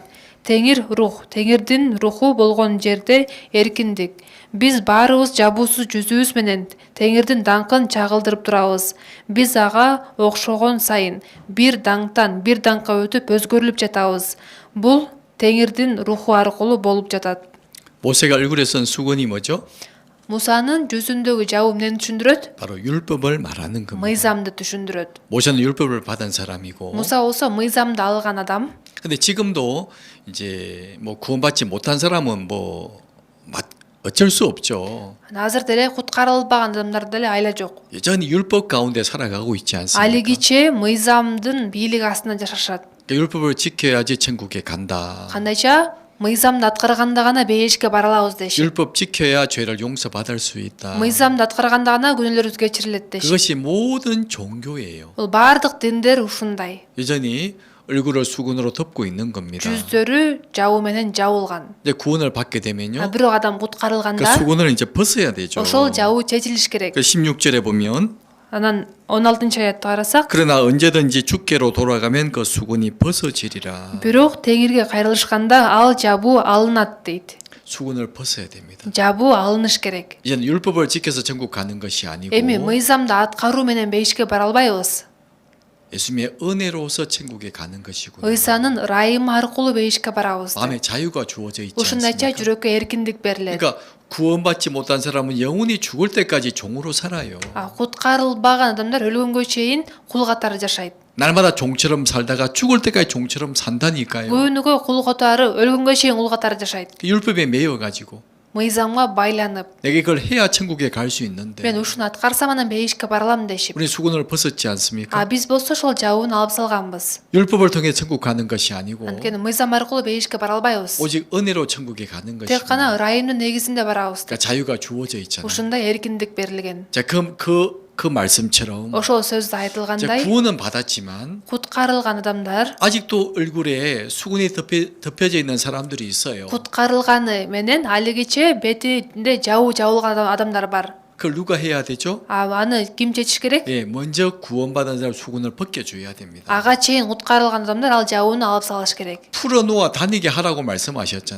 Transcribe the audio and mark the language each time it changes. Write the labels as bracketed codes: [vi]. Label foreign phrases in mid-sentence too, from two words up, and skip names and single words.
[ky] Теңир рух, Теңирдин руху болгон жерде эркиндик. Биз баарыбыз жабуусуз жүзүбүз менен Теңирдин даңкын чагылдырып турабыз. Биз ага окшогон сайын бир даңктан бир даңкка өтүп өзгөрүлүп жатабыз. Бул Теңирдин руху аркылуу болуп жатат. [ko] 모세가 얼굴에 쓴 수건이 뭐죠? [ky] Мусанын жүзүндөгү жабуу эмнени түшүндүрөт? [ko] 바로 율법을 말하는 겁니다. [ky] Мыйзамды түшүндүрөт. [ko] 모세는 율법을 받은 사람이고, [ky] Муса болсо мыйзамды алган адам. [ko] 근데 지금도 이제 뭐 구원받지 못한 사람은 어쩔 수 없죠. [ky] Азыр деле куткарылбаган адамдар деле айла жок. [ko] 여전히 율법 가운데 살아가고 있지 않습니까? [ky] Алигиче мыйзамдын бийлиги астында жашашат. [ko] 그러니까 율법을 지켜야지 천국에 간다. [ky] Кандайча мыйзамды аткарганда гана бейишке бара алабыз дешет. [ko] 율법 지켜야 죄를 용서받을 수 있다. [ky] Мыйзамды аткарганда гана күнөөлөрүбүз кечирилет дешет. [ko] 그것이 모든 종교예요. [ky] Бул баардык диндер ушундай. [ko] 여전히 얼굴을 수건으로 덮고 있는 겁니다. [ky] жүздөрү жабуу менен жабылган. [ko] 이제 구원을 받게 되면요, [ky] Бирок адам [ko] 그 [ky] куткарылганда [ko] 수건을 이제 벗어야 되죠. [ky] ошол жабуу чечилиш керек. [ko] 그 16절에 보면 [ky] Анан 16-аятты карасак, [ko] 그러나 언제든지 주께로 돌아가면 그 수건이 벗어지리라. [ky] бирок Теңирге кайрылышканда ал жабуу алынат дейт. [ko] 수건을 벗어야 됩니다. [ky] Жабуу алыныш керек. [ko] 이제는 율법을 지켜서 천국 가는 것이 아니고 [ky] Эми мыйзамды аткаруу менен бейишке бара албайбыз. [ko] 예수님의 은혜로서 천국에 가는 것이고 [ky] Ыйсанын ырайымы аркылуу бейишке барабыз. [ko] 마음에 자유가 주어져 있지 [ky] Ушундайча [ko] 않습니까? [ky] жүрөккө эркиндик берилет. [ko] 그러니까 구원받지 못한 사람은 영원히 죽을 때까지 종으로 살아요. [ky] Куткарылбаган адамдар өлгөнгө чейин кул катары жашайт. [ko] 날마다 종처럼 살다가 죽을 때까지 종처럼 산다니까요. [ky] Күнүгө кул катары, өлгөнгө чейин кул катары жашайт. [ko] 율법에 매여 가지고 [ky] Мыйзамга байланып, [ko] 내가 이걸 해야 천국에 갈 수 있는데 [ky] мен ушуну аткарсам анан бейишке бара алам дешип. [ko] 우리 수건을 벗었지 않습니까? [ky] Биз болсо ошол жабууну алып салганбыз. [ko] 율법을 통해 천국 가는 것이 아니고 [ky] Анткени мыйзам аркылуу бейишке бара албайбыз. [ko] 오직 은혜로 천국에 가는 [ky] Тек [ko] 것이고 [ky] гана ырайымдын негизинде барабыз. [ko] 그러니까 자유가 주어져 있잖아요. [ky] Ушундай эркиндик берилген. [ko] 자, 그 말씀처럼 [ky] Ошол сөздө [ko] 이제 [ky] айтылгандай, [ko] 구원은 받았지만 [ky] куткарылган адамдар [ko] 아직도 얼굴에 수건이 덮여져 있는 사람들이 있어요. [ky] куткарылганы менен алигиче бетинде жабуу жабылган адамдар бар. [ko] 그걸 누가 해야 되죠? [ky] Аны ким чечиш керек? [ko] 예, 먼저 구원받은 사람 수건을 벗겨줘야 됩니다. [ky] Ага чейин куткарылган адамдар ал жабууну алып салыш керек. [ko] 풀어놓아 다니게 하라고 말씀하셨잖아요.